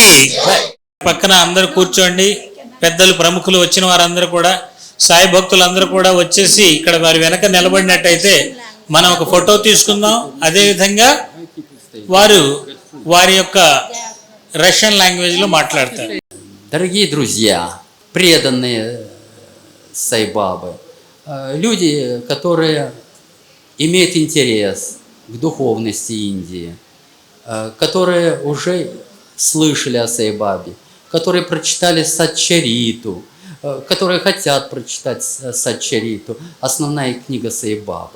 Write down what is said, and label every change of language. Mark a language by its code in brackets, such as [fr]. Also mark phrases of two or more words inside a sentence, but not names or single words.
[te] పక్కన అందరూ కూర్చోండి. పెద్దలు, ప్రముఖులు వచ్చిన వారందరూ కూడా, సాయి భక్తులందరూ కూడా వచ్చేసి ఇక్కడ వారి వెనక నిలబడినట్టయితే మనం ఒక ఫోటో తీసుకుందాం. అదేవిధంగా వారు వారి యొక్క [en] Russian language [te] మాట్లాడతారు. [ru] Дорогие друзья, преданные Sai-Бабы, люди, которые имеют интерес к духовности Индии, которые уже слышали о Sai-Бабе, которые прочитали Сатчариту, которые хотят прочитать Сатчариту, основная книга Sai-Бабы.